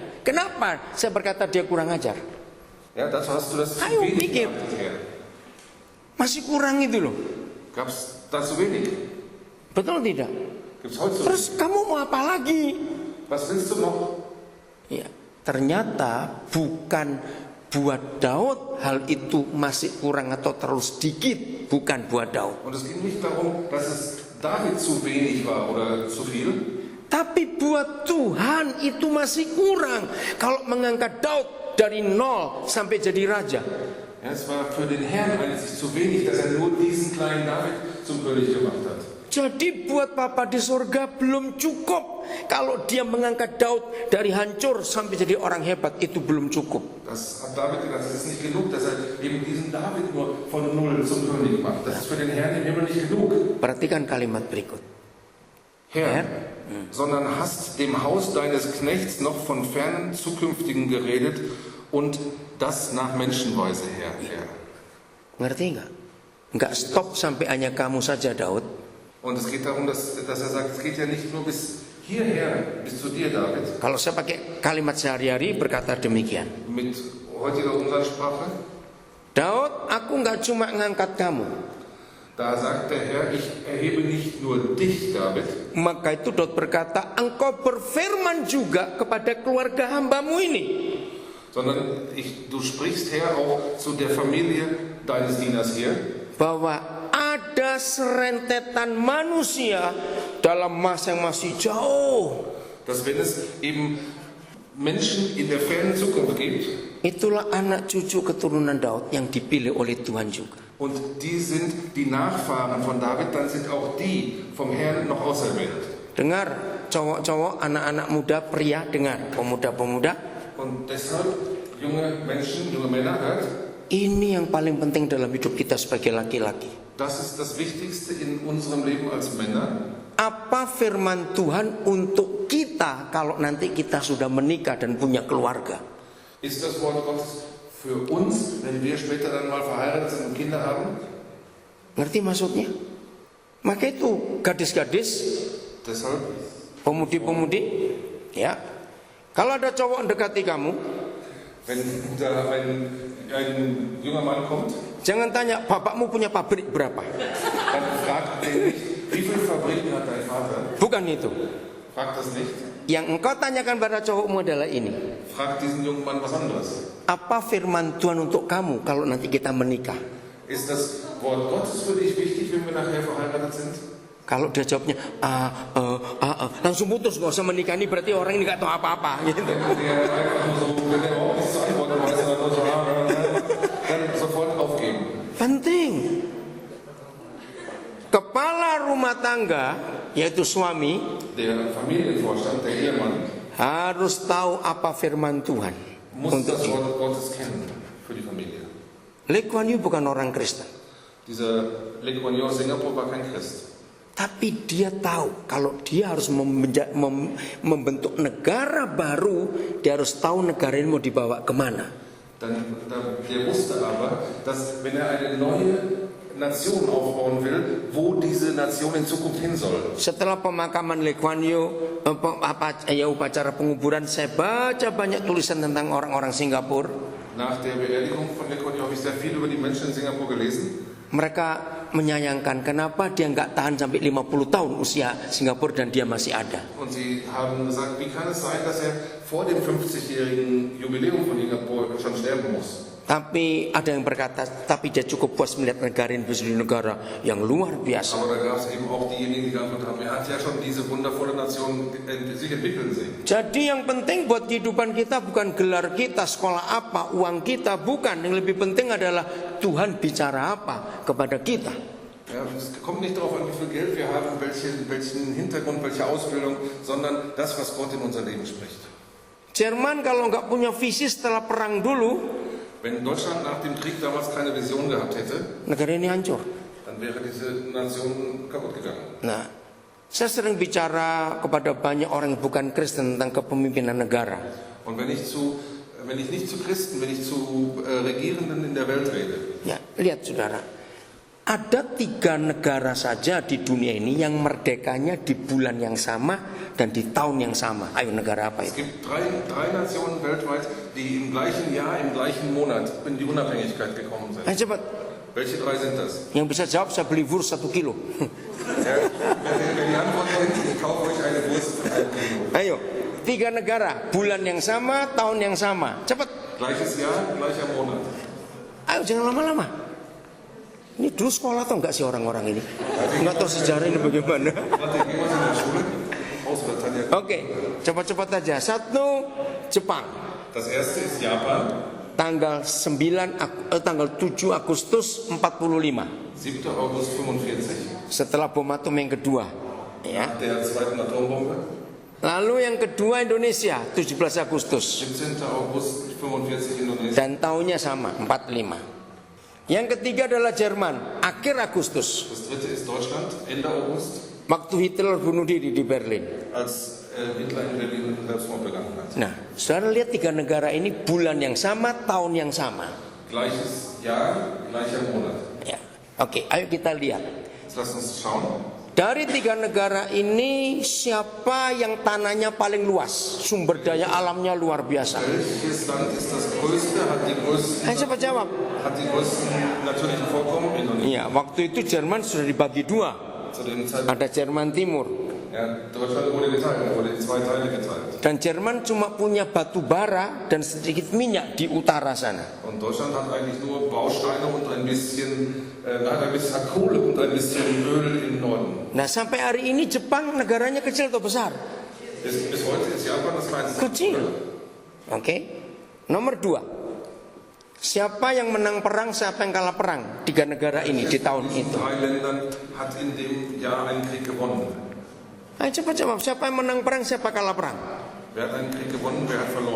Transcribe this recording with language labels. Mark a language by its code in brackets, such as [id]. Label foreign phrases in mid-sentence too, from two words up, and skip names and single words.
[id] Kenapa saya berkata dia kurang ajar? [de] Ja, dazu hast du das zu [id] Ayo, [de] wenig [id] pikir. [de] geachtet, Herr. [id] Masih kurang itu loh. [de] Gab es da zu wenig? [id] Betul tidak? [de] Gibt es heute zu [id] Terus [de] wenig? [id] kamu mau apa lagi? [de] Was willst du noch? [id] Ya, ternyata bukan buat Daud hal itu masih kurang atau terlalu sedikit, bukan buat Daud. [de] Und es ging nicht darum, dass es David zu wenig war oder zu viel. [id] Tapi buat Tuhan itu masih kurang kalau mengangkat Daud dari 0 sampai jadi raja. [de] Ja, es war für den Herrn eigentlich zu wenig, dass er nur diesen kleinen David zum König gemacht hat. [id] Jadi buat Papa di surga belum cukup kalau dia mengangkat Daud dari hancur sampai jadi orang hebat, itu belum cukup. [de] Das hat David gedacht, das ist nicht genug, dass er eben diesen David nur von 0 zum König macht. Das ist für den Herrn im Himmel nicht genug. [id] Perhatikan kalimat berikut. [de] Herr, sondern hast dem Haus deines Knechts noch von fernen Zukünftigen geredet und das nach Menschenweise, Herr. [id] Ngerti nggak? Nggak stop sampai hanya kamu saja, Daud. [de] Und es geht darum, dass er sagt, es geht ja nicht nur bis hierher, bis zu dir, David. [id] Kalau saya pakai kalimat sehari-hari berkata demikian. [de] Mit heutiger Umgangssprache. [id] Daud, aku nggak cuma ngangkat kamu. [de] Da sagt der Herr, ich erhebe nicht nur dich, David. [id] Maka itu Daud berkata, engkau berfirman juga kepada keluarga hambamu ini. [de] Sondern du sprichst, Herr, auch zu der Familie deines Dieners hier. [id] Bahwa ada serentetan manusia dalam masa yang masih jauh. [de] Dass wenn es eben Menschen in der fernen Zukunft gibt, [id] itulah anak cucu keturunan Daud yang dipilih oleh Tuhan juga. [de] und die sind die Nachfahren von David, dann sind auch die vom Herrn noch auserwählt. [id] Dengar cowok-cowok, anak-anak muda, pria, dengar pemuda-pemuda. [de] Und deshalb, junge Menschen, junge Männer, hört, [id] ini yang paling penting dalam hidup kita sebagai laki-laki. [de] das ist das Wichtigste in unserem Leben als Männer. [id] Apa firman Tuhan untuk kita kalau nanti kita sudah menikah dan punya keluarga? [de] Ist das Wort Gottes für uns, wenn wir später dann mal verheiratet sind und Kinder haben? [id] Ngerti maksudnya? Maka itu gadis-gadis, [de] Deshalb, [id] pemudi-pemudi, ya. Kalau ada cowok mendekati kamu, [de] wenn da ein junger Mann kommt, [id] jangan tanya bapakmu punya pabrik berapa. [de] dann fragt den nicht, wie viele Fabriken hat dein Vater? [id] Bukan itu. [de] Fragt das nicht. [id] Yang engkau tanyakan pada cowokmu adalah ini. [de] Fragt diesen jungen Mann was anderes. [id] Apa firman Tuhan untuk kamu kalau nanti kita menikah? [de] Ist das Wort Gottes für dich wichtig, wenn wir nachher verheiratet sind? [id] Kalau dia jawabnya langsung putus, nggak usah menikah, ini berarti orang ini nggak tahu apa-apa gitu. [de] Wenn der überhaupt nichts zu antworten weiß, sondern nur so, dann sofort aufgeben. [id] Penting. Kepala rumah tangga, yaitu suami, [de] Der Familienvorstand, der Ehemann, [id] harus tahu apa firman Tuhan [de] muss [id] untuk [de] das [id] dia. [de] Wort Gottes kennen für die Familie. [id] Lee Kuan Yew bukan orang Kristen, [de] Dieser Lee Kuan Yew aus Singapur war kein Christ. [id] tapi dia tahu kalau dia harus membentuk negara baru, dia harus tahu negara ini mau dibawa kemana. [de] Der wusste aber, dass wenn er eine neue Nation aufbauen will, wo diese Nation in Zukunft hin soll. [id] Setelah pemakaman Lee Kuan Yew, upacara penguburan, saya baca banyak tulisan tentang orang-orang Singapura. [de] Nach der Beerdigung von Lee Kuan Yew habe ich sehr viel über die Menschen in Singapur gelesen. [id] Mereka menyayangkan kenapa dia nggak tahan sampai 50 tahun usia Singapura dan dia masih ada. [de] Und sie haben gesagt, wie kann es sein, dass er vor dem 50-jährigen Jubiläum von Singapur schon sterben muss? [id] Tapi ada yang berkata, tapi dia cukup puas melihat negara ini menjadi negara yang luar biasa. [de] Aber da gab es eben auch diejenigen, die geantwortet haben, er hat ja schon diese wundervolle Nation sich entwickeln sehen. [id] Jadi yang penting buat kehidupan kita bukan gelar kita, sekolah apa, uang kita, bukan. Yang lebih penting adalah Tuhan bicara apa kepada kita. [de] Ja, es kommt nicht darauf an, wie viel Geld wir haben, welchen Hintergrund, welche Ausbildung, sondern das, was Gott in unser Leben spricht. [id] Jerman kalau nggak punya visi setelah perang dulu, [de] Wenn Deutschland nach dem Krieg damals keine Vision gehabt hätte, [id] negara ini hancur. [de] dann wäre diese Nation kaputt gegangen. [id] Nah, saya sering bicara kepada banyak orang yang bukan Kristen tentang kepemimpinan negara. [de] Und wenn ich nicht zu Christen, wenn ich zu Regierenden in der Welt rede, [id] Ya, lihat saudara, ada 3 negara saja di dunia ini yang merdekanya di bulan yang sama dan di tahun yang sama. Ayo, negara apa [de] es [id] itu? [de] gibt drei Nationen weltweit, die im gleichen Jahr, im gleichen Monat in die Unabhängigkeit gekommen sind. [id] Ayo cepat. [de] Welche 3 sind das? [id] Yang bisa jawab saya beli Wurst 1 kilo. [de] Ja, wenn die Antwort kommt, ich kaufe euch eine Wurst für 1 Kilo. [id] Ayo, 3 negara, bulan yang sama, tahun yang sama. Cepat. [de] Gleiches Jahr, gleicher Monat. [id] Ayo jangan lama-lama. Ini dulu sekolah atau enggak sih orang-orang ini? Enggak tahu sejarah ini bagaimana. [de] Warte, gehen wir in der Schule? Auswärts hat er. [id] Oke, cepat-cepat aja. 1 Jepang. [de] Das erste ist Japan, [id] Tanggal 7 Agustus 45. [de] 7. August 45, [id] Setelah bom atom yang kedua. Ya. [de] nach der zweiten Atombombe. [id] Lalu yang kedua Indonesia 17 Agustus. [de] 17. August 45 Indonesia. [id] Dan tahunnya sama 45. Yang ketiga adalah Jerman akhir Agustus. [de] Das dritte ist Deutschland, Ende August, [id] Waktu Hitler bunuh diri di Berlin. [de] als Hitler in Berlin Selbstmord begangen hat. [id] Nah, saudara lihat 3 negara ini bulan yang sama, tahun yang sama. [de] Gleiches Jahr, gleicher Monat. [id] Ya. Oke, ayo kita lihat. [de] Jetzt lasst uns schauen. [id] Dari 3 negara ini siapa yang tanahnya paling luas, sumber daya alamnya luar biasa? [de] Welches Land ist das größte, hat die [id] Siapa jawab? [de] größten natürlichen Vorkommen? Indonesien. [id] Iya, waktu itu Jerman sudah dibagi 2. [de] Zu dem Zeitpunkt, [id] Ada Jerman Timur. [de] ja, Deutschland wurde geteilt, wurde in 2 Teile geteilt. [id] Dan Jerman cuma punya batu bara dan sedikit minyak di utara sana. [de] Und Deutschland hat eigentlich nur Bausteine und ein bisschen Kohle und ein bisschen Öl im Norden. [id] Nah, sampai hari ini Jepang negaranya kecil atau besar? [de] Bis heute ist Japan das kleinste. [id] Kecil. Oke. Nomor 2. Siapa yang menang perang, siapa yang kalah perang? 3 negara ini di tahun itu. [de] 3 Ländern hat in dem Jahr einen Krieg gewonnen. [id] Ayo cepat jawab, siapa yang menang perang, siapa kalah perang? [de] Wer hat einen Krieg gewonnen, wer hat verloren?